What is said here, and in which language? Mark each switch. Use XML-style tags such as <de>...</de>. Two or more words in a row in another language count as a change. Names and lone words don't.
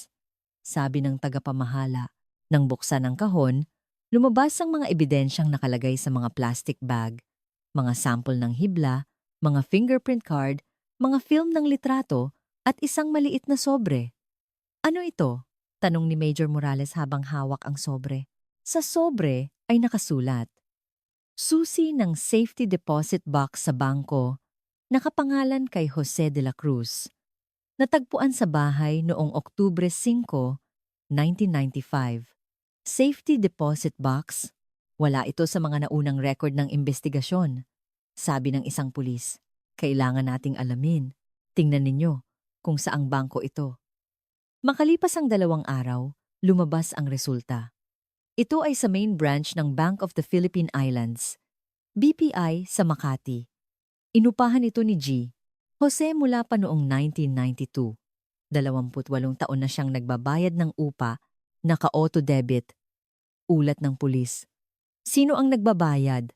<tl>Sabi ng tagapamahala, nang buksan ang kahon, lumabas ang mga ebidensyang nakalagay sa mga</tl> <en>plastic bag,</en> <tl>mga sample ng hibla, mga</tl> <en>fingerprint card,</en> <tl>mga film ng litrato, at isang maliit na sobre. Ano ito? Tanong ni Major Morales habang hawak ang sobre. Sa sobre ay nakasulat, susi ng</tl> <en>safety deposit box</en> <tl>sa bangko, nakapangalan kay Jose de la Cruz. Natagpuan sa bahay noong Oktubre 5, 1995.</tl> <en>Safety deposit box?</en> <tl>Wala ito sa mga naunang record ng investigasyon. Sabi ng isang pulis, kailangan nating alamin. Tingnan ninyo kung saang bangko ito. Makalipas ang 2 araw, lumabas ang resulta. Ito ay sa main branch ng Bank of the Philippine Islands, BPI sa Makati. Inupahan ito ni G. Jose mula pa noong 1992. 28 taon na siyang nagbabayad ng upa, naka-</tl> <en>auto debit.</en> <tl>Ulat ng pulis. Sino ang nagbabayad?</tl>